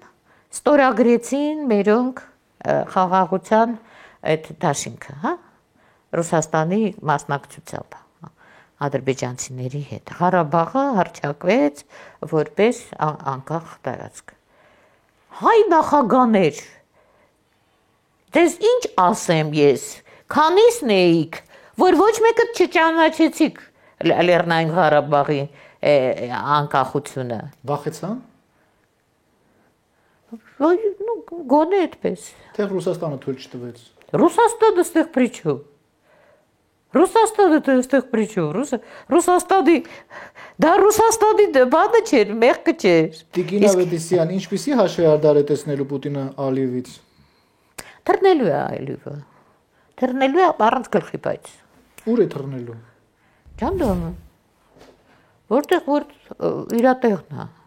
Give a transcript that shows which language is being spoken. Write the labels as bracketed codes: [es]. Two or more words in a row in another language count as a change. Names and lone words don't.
[hy] ստորագրեցին մերոնք խաղաղության այդ դաշինքը, հա, Ռուսաստանի մասնակցությամբ, ադրբեջանցիների հետ։ Ղարաբաղը հռչակվեց որպես անկախ տարածք։ Հայ նախագաներ, դες ինչ ասեմ ես, քանիսն էիք, որ ոչ մեկը չճանաչեցիք Լեռնային Ղարաբաղի անկախությունը։ Վախեցան։ Գոնե այդպես։ Թե Ռուսաստանը թույլ չտվեց։ Ռուսաստանը ստեղ [ru] при чем։ [hy] Ռուսաստանը ստեղ [ru] при чем։ [hy] Ռուսաստանի դա Ռուսաստանի բանը չէր, մեղքը չէր։ Տիկին Ավետիսյան, ինչպիսի հաշվեհարդար է տեսնելու Պուտինը Ալիևից։ Թռնելու է Ալիևը։ Թռնելու է առանց գլխի, բայց։ Ուր է թռնելու։ Ջանդամը։ Որտեղ որ իր տեղն է։